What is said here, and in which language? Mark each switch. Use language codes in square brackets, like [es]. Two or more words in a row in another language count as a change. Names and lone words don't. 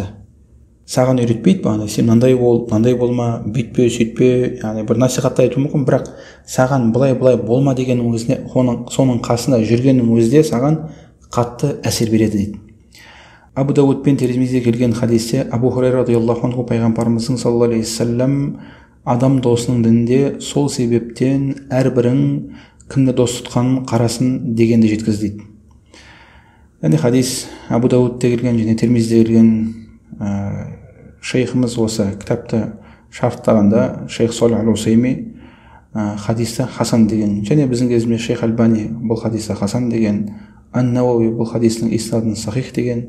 [kk] Саған үйретпейді бағана, сен мынандай бол, мынандай болма, бүйтпе, сөйтпе, яғни бір насихатты айтуы мүмкін, бірақ саған былай болма деген өзіне, соның қасында жүргеннің өзінде саған қатты әсер береді дейді. Абу Дауд пен Тирмизиде келген хадисте Абу Хурайра [ar] رضي الله عنه [kk] пайғамбарымыздың [ar] صلى الله عليه وسلم [kk] адам досының дінінде сол себептен әрбірің кімді дос тұтқанын қарасын дегенді жеткізді дейді. Яғни хадис Абу Даудте келген және Тирмизиде келген. Шейхіміз осы кітапты шарттағанда шейх Солих аль-Усайми хадисті хасан деген, және біздің кезімізде шейх Альбани бұл хадисті хасан деген, Ан-Науави бұл хадистің иснадын сахих деген.